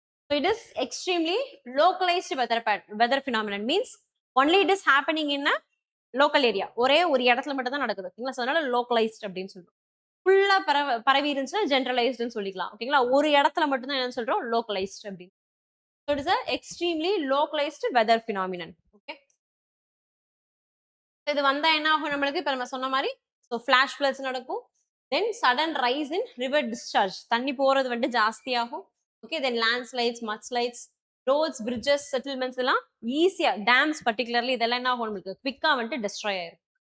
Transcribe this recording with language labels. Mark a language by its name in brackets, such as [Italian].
[English] So it is extremely localised weather phenomenon. Means only it is happening in a local area. [Tamil] ஒரே ஒரு இடத்துல மட்டும் தான் நடக்குது. ஓகேங்களா, ஸோ அதனால லோக்கலைஸ்ட் அப்படின்னு சொல்றோம். ஃபுல்லா பரவி இருந்துச்சுன்னா ஜென்ரலைஸ்டுன்னு சொல்லிக்கலாம். ஓகேங்களா, ஒரு இடத்துல மட்டும் தான் என்னன்னு சொல்றோம், லோக்கலைஸ்ட் அப்படின்னு. [English] So it is a extremely localized weather phenomenon. Okay. [Tamil] So இது வந்தா என்ன ஆகும் நம்மளுக்கு, இப்ப நம்ம சொன்ன மாதிரி ஸோ ஃபிளாஷ் ஃபிளட்ஸ் நடக்கும். [English] then sudden rise in river discharge, [Tamil] தண்ணி போறது வந்துட்டு ஜாஸ்தி ஆகும். ஓகே, தென் லேண்ட் ஸ்லைட்ஸ், மட் ஸ்லைட்ஸ், ரோட்ஸ், பிரிட்ஜஸ், செட்டில்மெண்ட்ஸ் எல்லாம் ஈஸியா, டேம்ஸ் பர்டிகுலர்லி இதெல்லாம் என்ன ஆகும் நம்மளுக்கு, குவிக்கா வந்துட்டு டெஸ்ட்ராய் ஆயிரும்.